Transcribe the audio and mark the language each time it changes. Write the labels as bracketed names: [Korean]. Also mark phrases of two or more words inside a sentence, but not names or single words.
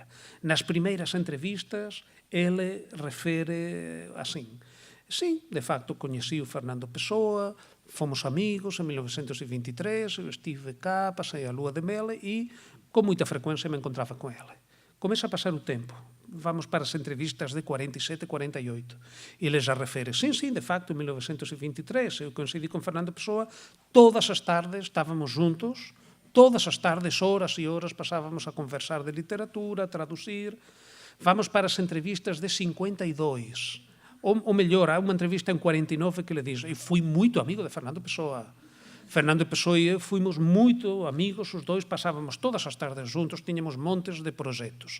[Galician] Nas primeiras entrevistas, ele refere así. Sí, de facto, coñecí o Fernando Pessoa, fomos amigos en 1923, eu estive cá, pasei a lúa de mel e con moita frecuencia me encontraba con ele. Comeza a pasar o tempo. Vamos para as entrevistas de 47, 48. E ele já refere, sim, de facto, en 1923, eu coincidí con Fernando Pessoa, todas as tardes estávamos juntos, todas as tardes, horas e horas, pasábamos a conversar de literatura, a traducir. Vamos para as entrevistas de 52. Ou mellor, há unha entrevista en 49 que le diz, eu fui moito amigo de Fernando Pessoa. Fernando Pessoa e eu fuimos moito amigos, os dois pasábamos todas as tardes juntos, tiñamos montes de proxectos.